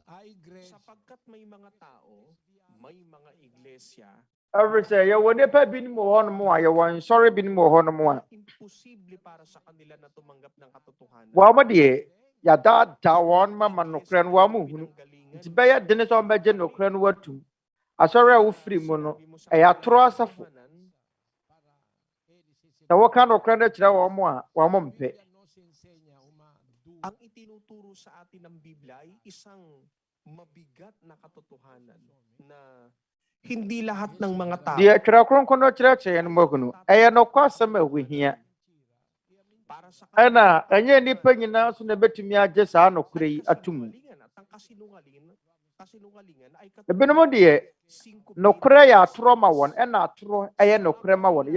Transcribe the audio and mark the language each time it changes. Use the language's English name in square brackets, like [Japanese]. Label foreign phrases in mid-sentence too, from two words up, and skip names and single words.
[Akan] Ɛfiri sɛ yɛwɔ nipa binom wɔ hɔnom a yɛwɔ nsɔre binom wɔ hɔnom a wɔn deɛ yɛadaadaa wɔn ma nokorɛ no wɔn hunu. Nti bɛyɛ dene sɛ wɔn bɛgye nokorɛ no watum. Asɔre a wofiri mu no ɛyɛ atorɔ asafo. Na wɔka nokorɛ no kyerɛ wɔn a wɔn mpɛ. [Filipino] Ang itinuturo sa atin ng Biblia ay isang mabigat na katotohanan na hindi lahat ng mga tao. [Akan] Deɛ Twerɛ Kronkron no kyerɛkyerɛ no mu ɛyɛ nokwasɛm a ɛhohia. Ɛna ɛnyɛ nipa nyinaa so na ɛbɛtumi agye saa nokorɛ yi atum. Ebinom deɛ nokorɛ yɛ atorɔ ma wɔn ɛna atorɔ ɛyɛ nokorɛ ma wɔn.